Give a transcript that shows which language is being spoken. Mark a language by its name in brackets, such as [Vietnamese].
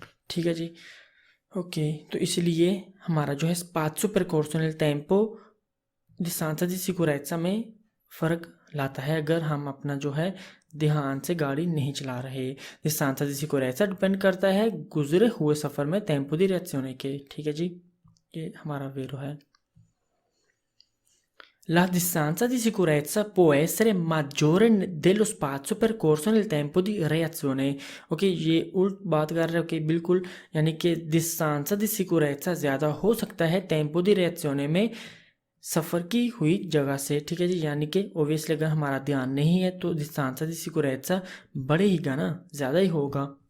[Hindi] ठीक है जी, ओके, तो इसलिए हमारा जो है [Italian] spazio percorso nel tempo [Hindi] distanza di sicurezza में फ़र्क लाता है अगर हम अपना जो है ध्यान से गाड़ी नहीं चला रहे। distanza di sicurezza डिपेंड करता है गुजरे हुए सफ़र में tempo di reazione के। ठीक है जी, ये हमारा वेरो है। [Italian] La distanza di sicurezza può essere maggiore dello spazio percorso nel tempo di reazione। [Hindi] Okay, ये उल्ट बात कर रहे हैं, ओके, बिल्कुल, यानी कि distanza di sicurezza ज़्यादा हो सकता है tempo di reazione में सफ़र की हुई जगह से। ठीक है जी, यानी कि ओबियसली अगर हमारा ध्यान नहीं है तो distanza di sicurezza बढ़ेगा ना, ज़्यादा ही होगा।